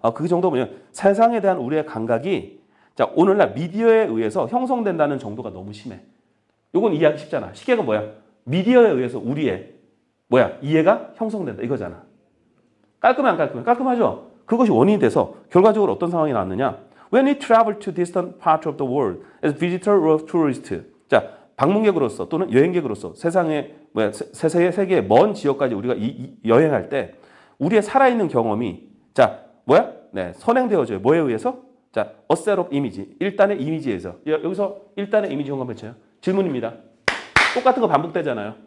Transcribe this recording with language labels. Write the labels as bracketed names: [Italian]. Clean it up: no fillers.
[Korean] 그 정도가 뭐냐면 세상에 대한 우리의 감각이 자, 오늘날 미디어에 의해서 형성된다는 정도가 너무 심해. 요건 이해하기 쉽잖아. 시계가 뭐야? 미디어에 의해서 우리의 이해가 형성된다. 이거잖아. 깔끔해 안 깔끔해? 깔끔하죠? 그것이 원인이 돼서 결과적으로 어떤 상황이 나왔느냐? [English] When we travel to distant parts of the world as visitor or tourist. [Korean] 자, 방문객으로서 또는 여행객으로서 세상의 세계의 먼 지역까지 우리가 여행할 때 우리의 살아있는 경험이 자, 네, 선행되어져요. 뭐에 의해서? 자, [English] a set of image. [Korean] 일단의 이미지에서. 여기서 일단의 이미지 현관 배쳐요. 질문입니다. 똑같은 거 반복되잖아요.